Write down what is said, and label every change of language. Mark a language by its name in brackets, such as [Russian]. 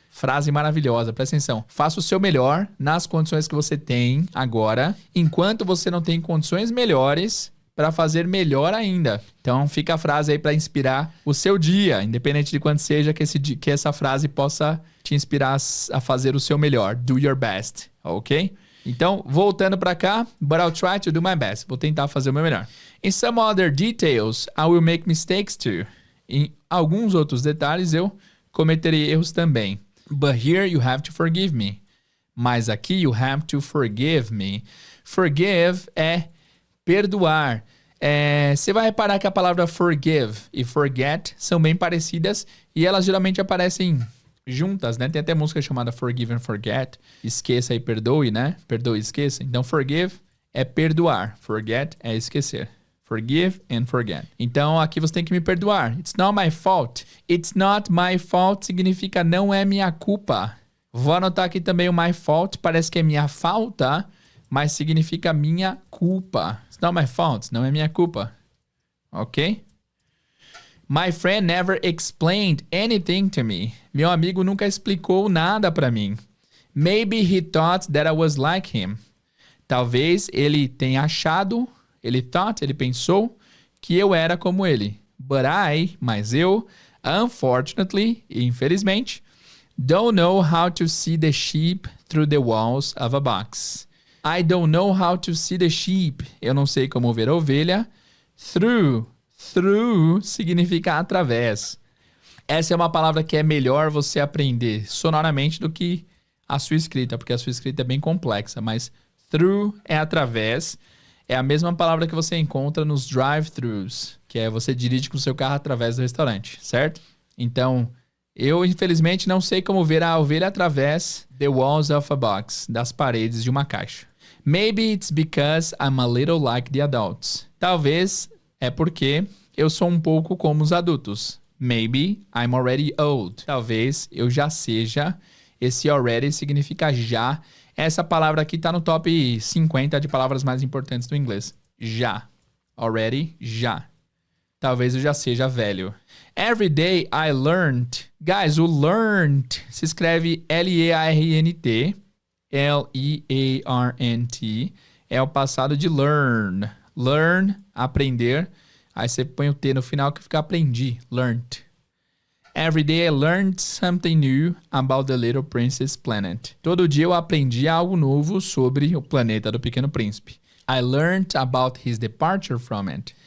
[Portuguese] Frase maravilhosa, presta atenção. Faça o seu melhor nas condições que você tem agora, enquanto você não tem condições melhores para fazer melhor ainda. Então fica a frase aí para inspirar o seu dia, independente de quanto seja, que essa frase possa te inspirar a fazer o seu melhor. [English] Do your best, ok? [Portuguese] Então, voltando para cá, [English] but I'll try to do my best. [Portuguese] Vou tentar fazer o meu melhor. [English] In some other details, I will make mistakes too. [Portuguese] Em alguns outros detalhes, eu cometerei erros também. [English] But here you have to forgive me. [Portuguese] Mas aqui [English] you have to forgive me. [Portuguese] Forgive é perdoar. Você vai reparar que a palavra forgive e forget são bem parecidas e elas geralmente aparecem juntas, né? Tem até música chamada Forgive and Forget. Esqueça e perdoe, né? Perdoe e esqueça. Então, forgive é perdoar. Forget é esquecer. [English] Forgive and forget. [Portuguese] Então, aqui você tem que me perdoar. [English] It's not my fault. It's not my fault [Portuguese] significa não é minha culpa. Vou anotar aqui também o my fault. Parece que é minha falta, mas significa minha culpa. [English] It's not my fault. [Portuguese] Não é minha culpa. [English] Ok? My friend never explained anything to me. [Portuguese] Meu amigo nunca explicou nada para mim. [English] Maybe he thought that I was like him. [Portuguese] Talvez ele tenha achado, ele pensou que eu era como ele. Mas eu, [English] unfortunately, infelizmente, don't know how to see the sheep through the walls of a box. I don't know how to see the sheep. [Portuguese] Eu não sei como ver a ovelha. Through significa através. Essa é uma palavra que é melhor você aprender sonoramente do que a sua escrita, porque a sua escrita é bem complexa, mas through é através. É a mesma palavra que você encontra nos drive-thrus, que é você dirige com o seu carro através do restaurante, certo? Então, eu infelizmente não sei como ver a ovelha através [English] the walls of a box, [Portuguese] das paredes de uma caixa. [English] Maybe it's because I'm a little like the adults. [Portuguese] Talvez é porque eu sou um pouco como os adultos. [English] Maybe I'm already old. [Portuguese] Talvez eu já seja. Esse already significa já. Essa palavra aqui tá no top 50 de palavras mais importantes do inglês. Já. Already, já. Talvez eu já seja velho. [English] Every day I learned. Guys, o learned [Portuguese] se escreve [English] L-E-A-R-N-T. [Portuguese] L-E-A-R-N-T. É o passado de learn. Learn, aprender. Aí você põe o T no final que fica aprendi. [English] Learned. Every day I learned something new about the Little Prince's planet. [Portuguese] Todo dia eu aprendi algo novo sobre o planeta do Pequeno Príncipe. [English] I learned about his departure from it.